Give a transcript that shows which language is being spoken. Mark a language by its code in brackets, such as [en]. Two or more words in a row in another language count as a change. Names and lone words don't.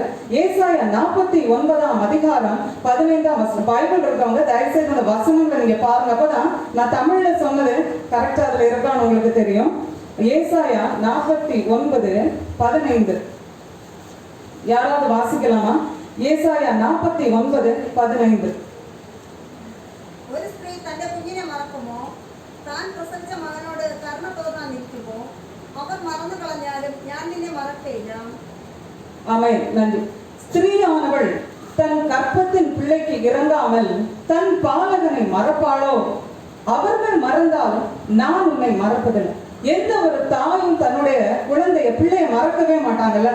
[ta] ஏசாயா 49ஆம் அதிகாரம் 15ஆம் வசனம். பைபிள் இருக்கவங்க தயவுசெய்து அந்த வசனங்களை நீங்க பாருங்க. அப்பதான் நான் தமிழ்ல சொன்னது கரெக்டா அதுல இருக்கான்னு உங்களுக்கு தெரியும். ஏசாயா 49:15 யாராவது வாசிக்கலாமா? ஏசாயா 49:15. [ml] ഒരു സ്ത്രീ തന്റെ കുഞ്ഞിനെ മറക്കുമോ? താൻ പ്രസവിച്ച മകനോട് കരുണ തോന്നാൻ നിൽക്കുമോ? അവർ മറന്നു കളഞ്ഞാലും ഞാൻ നിന്നെ മറക്കയില്ല. [ta] ஆமென். நன்றி. ஸ்திரீயானவள் தன் கற்பத்தின் பிள்ளைக்கு இறங்காமல் தன் பாலகனை மறப்பாளோ? அவர்கள் மறந்தாலும் நான் உன்னை மறப்பதில்லை. எந்த ஒரு தாயும் தன்னுடைய குழந்தைய பிள்ளைய மறக்கவே மாட்டாங்கல்ல.